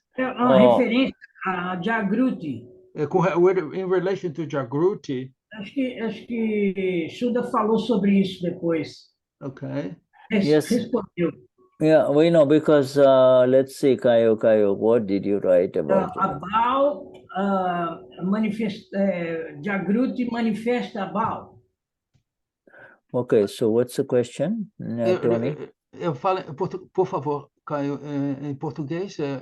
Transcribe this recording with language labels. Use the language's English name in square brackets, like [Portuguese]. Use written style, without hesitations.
[Portuguese] É uma referência a Jagruti. [English] In relation to Jagruti. [Portuguese] Acho que Shuddha falou sobre isso depois. [English] Okay. Yes. [Portuguese] Respondeu. [English] Yeah, we know because let's see, Caio, what did you write about it? About Jagruti manifesta Baal. Okay, so what's the question, Tony? [Portuguese] Eu falo, por favor, Caio, em português.